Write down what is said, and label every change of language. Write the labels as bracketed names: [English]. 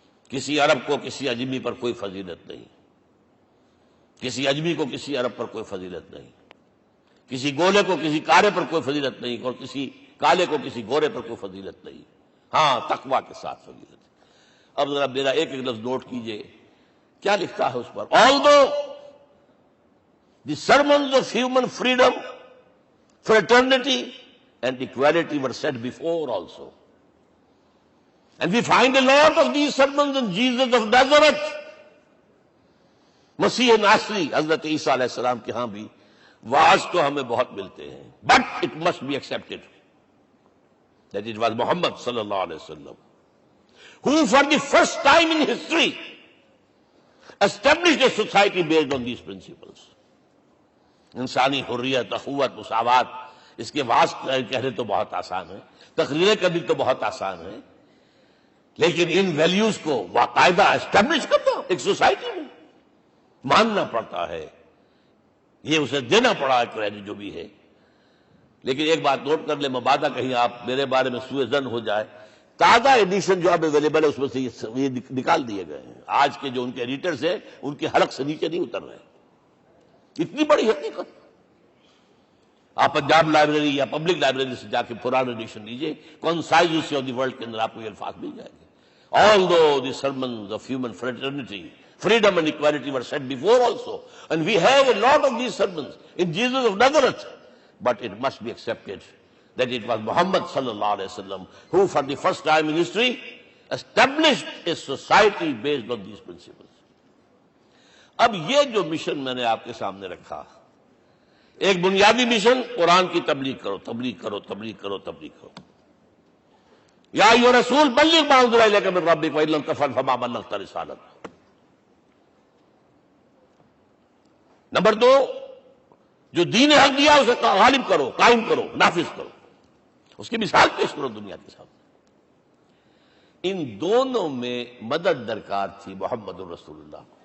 [Urdu] کسی عرب کو کسی عجمی پر کوئی فضیلت نہیں، کسی عجمی کو کسی عرب پر کوئی فضیلت نہیں، کسی گولے کو کسی کارے پر کوئی فضیلت نہیں، اور کسی کالے کو کسی گورے پر کوئی فضیلت نہیں. ہاں، تقوی کے ساتھ فضیلت. اب ذرا میرا ایک ایک لفظ نوٹ کیجئے، کیا لکھتا ہے اس پر. [English] Although the sermons of human freedom, fraternity and equality were said before also, and we find a lot of these sermons in Jesus of Nazareth. [Urdu] مسیح ناصری حضرت عیسیٰ علیہ السلام کے ہاں بھی واعظ تو ہمیں بہت ملتے ہیں، but it must be accepted that it was Muhammad sallallahu alaihi wasallam who for the first time in history established a society based on these principles. انسانی حریت، اخوت، مساوات، اس کے واعظ کہنے تو بہت آسان ہے، تقریریں کرنی تو بہت آسان ہے، لیکن ان ویلیوز کو باقاعدہ اسٹیبلش کرنا ایک سوسائٹی میں ماننا پڑتا ہے. یہ اسے دینا پڑا ہے کریڈٹ جو بھی ہے. لیکن ایک بات نوٹ کر لیں، مبادہ کہیں آپ میرے بارے میں سوء ظن ہو جائے، تازہ ایڈیشن جو اب اویلیبل ہے اس میں سے یہ نکال دیے گئے ہیں. آج کے جو ان کے ایڈیٹرز ہیں ان کے حلق سے نیچے نہیں اتر رہے. اتنی بڑی حقیقت. آپ پنجاب لائبریری یا پبلک لائبریری سے جا کے پرانا ایڈیشن لیجیے، concise history of the world کے اندر آپ کو یہ الفاظ مل جائیں گے. Although the sermons of human fraternity [English] Freedom and equality were said before also. And we have a lot of these sermons in Jesus of Nazareth. But it must be accepted that it was Muhammad sallallahu alaihi wasallam who for the first time in history established a society based on these principles. [Urdu] اب یہ جو mission میں نے آپ کے سامنے رکھا، ایک بنیادی مشن قرآن کی تبلیغ کرو، تبلیغ کرو، تبلیغ کرو، تبلیغ کرو. [Arabic] یا ایھا رسول بلغ ما انزل الیک من ربک وان لم تفعل فما بلغت رسالتہ. [Urdu] نمبر 2، جو دین حق دیا اسے غالب کرو، قائم کرو، نافذ کرو، اس کی مثال پیش کرو دنیا کے سامنے. ان دونوں میں مدد درکار تھی محمد الرسول اللہ.